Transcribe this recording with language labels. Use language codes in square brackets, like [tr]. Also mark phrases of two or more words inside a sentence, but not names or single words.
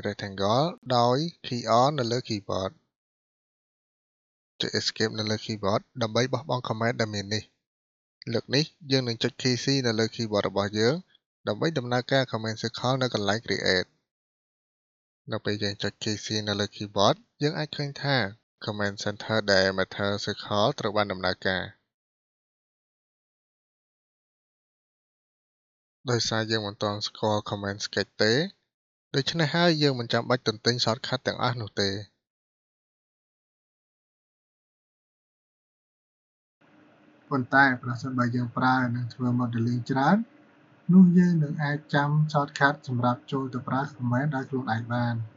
[km] rectangle ដោយ [en] key on [km] នៅលើ keyboard ចុច escape នៅលើ keyboard ដើម្បីបោះបង់ command ដែលមាននេះលើកនេះយើងនឹងចុច key C នៅលើ keyboard របស់យើងដើម្បីដំណើរការ [en] command circle [km] នៅកន្លែង create នៅពេលយើងចុច [en] key C [km] នៅលើ keyboard យើងអាចឃើញថា [en] command center diameter circle [km] ត្រូវបានដំណើរការ ដោយសារយើងមិនទាន់ស្គាល់ [en] command sketch [km] ទេដូច្នេះហើយយើងមិនចាំបាច់ទន្ទិញ shortcut ទាំងអស់នោះទេ ប៉ុន្តែប្រសិនបើយើងប្រើនិងធ្វើ modeling ច្រើននោះយើងនឹងអាចចាំ shortcut សម្រាប់ចូលទៅប្រើ command ដោយខ្លួនឯងបាន